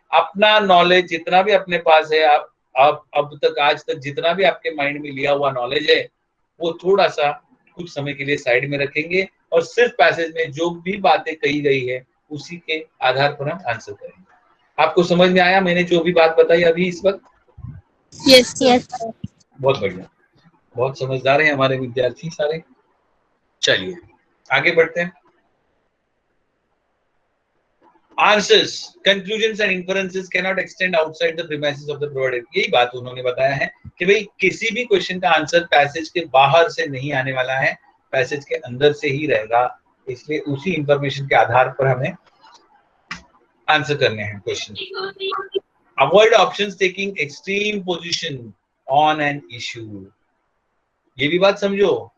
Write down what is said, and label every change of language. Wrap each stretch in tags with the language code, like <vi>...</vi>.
<hi>अपना नॉलेज जितना भी अपने पास है, आप अब तक आज तक जितना भी आपके माइंड में लिया हुआ नॉलेज है, वो थोड़ा सा कुछ समय के लिए साइड में रखेंगे और सिर्फ पैसेज में जो भी बातें कही गई है उसी के आधार पर हम आंसर करेंगे। आपको समझ में आया मैंने जो भी बात बताई अभी इस वक्त?</hi> <en>Yes yes.</en> <hi>बहुत बढ़िया, बहुत समझदार हैं हमारे विद्यार्थी सारे। चलिए आगे बढ़ते हैं।</hi> <en>Answers, conclusions and inferences cannot extend outside the premises of the provided।</en> <hi>यही बात उन्होंने बताया है कि भाई किसी भी क्वेश्चन का आंसर पैसेज के बाहर से नहीं आने वाला है, पैसेज के अंदर से ही रहेगा। इसलिए उसी इंफॉर्मेशन के आधार पर हमें आंसर करने हैं question.</hi> <en>Avoid options taking extreme position on an issue.</en> <hi>ये भी बात समझो</hi>